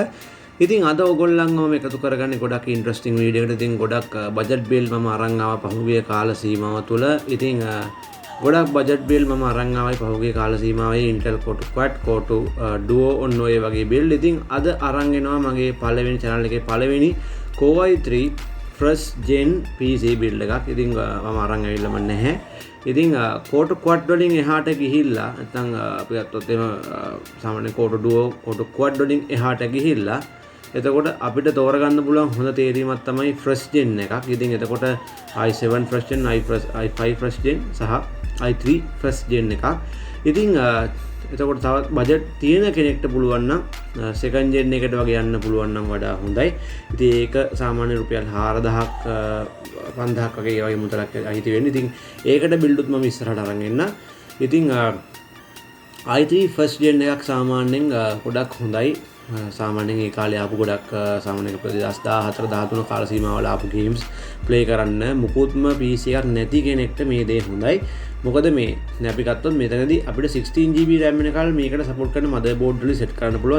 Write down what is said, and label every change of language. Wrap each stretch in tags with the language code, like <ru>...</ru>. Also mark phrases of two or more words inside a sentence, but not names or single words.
<si>ඉතින් අද ඔයගොල්ලන්ව එකතු කරගන්නේ ගොඩක්</si> <en>interesting video</en> <si>එකකට. ඉතින් ගොඩක්</si> <en>budget build</en> <si>මම අරන් ආවා පහුගිය කාල සීමාව තුළ. ඉතින් ගොඩක්</si> <en>budget build</en> <si>මම අරන් ආවයි පහුගිය කාල සීමාවේ Intel Core 2 Quad Core 2 Duo ඔන්න ඔය වගේ බිල්. ඉතින් අද අරන් එනවා මගේ පළවෙනි channel එකේ පළවෙනි Core i3</si> <en>first gen PC build</en> <si>එකක්. ඉතින් මම අරන් ඇවිල්ලාම නැහැ. ඉතින් Core 2 Quad වලින් එහාට ගිහිල්ලා නැත්නම් අපි ගත්තොත් එහෙම සාමාන්‍ය Core Duo Core 2 Quad වලින් එහාට ගිහිල්ලා එතකොට අපිට තෝරගන්න පුළුවන් හොඳ තේරීමක් තමයි</si> <en>first gen</en> <si>එකක්. ඉතින් එතකොට i7</si> <en>first gen,</en> <si>i5</si> <en>first gen</en> <si>සහ i3</si> <en>first gen</en> <si>එකක්. ඉතින් එතකොට තවත් බජට් තියෙන කෙනෙක්ට පුළුවන් නම්</si> <en>second gen</en> <si>එකට වගේ යන්න පුළුවන් නම් වඩා හොඳයි. ඉතින් ඒක සාමාන්‍ය රුපියල් 4000ක් 5000ක් වගේ ඒ වගේ මුදලක් අයිති වෙන්නේ. ඉතින් ඒකට බිල්ඩුත් මම ඉස්සරහට අරන් එන්න. ඉතින් i3</si> <en>first gen</en> <si>එකක් සාමාන්‍යයෙන් ගොඩක් හොඳයි. සාමාන්‍යයෙන් ඒ කාලේ ආපු ගොඩක් සාමාන්‍යයෙන් 2014 13 කාල සීමාවල ආපු</si> <en>games play</en> <si>කරන්න මුකුත්ම PC එකක් නැති කෙනෙක්ට මේ දේ හොඳයි. මොකද මේ අපි ගත්තොත් මෙතනදී අපිට 16GB RAM එකකල් මේකට සපෝට් කරන මදර්බෝඩ් වලින් සෙට් කරන්න පුළුවන්.</si>